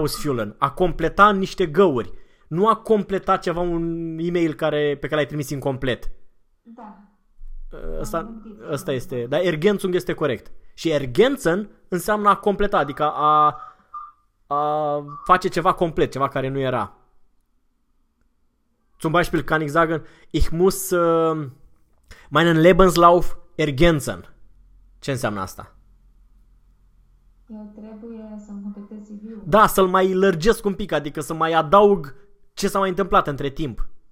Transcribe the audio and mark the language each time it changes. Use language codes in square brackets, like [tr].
[ro] Ausfüllung, a completa niște găuri, nu a completa ceva, un e-mail care, pe care l-ai trimis incomplet. Da. Asta este, dar Ergänzung este corect. Și Ergänzen înseamnă a completa, adică a face ceva complet, ceva care nu era. [de] Zum Beispiel kann ich sagen, ich muss meinen Lebenslauf ergänzen. [ro] Ce înseamnă asta? Eu trebuie să-mi completez CV-ul. Da, să-l mai lărgesc un pic, adică să mai adaug Ce s-a mai întâmplat între timp?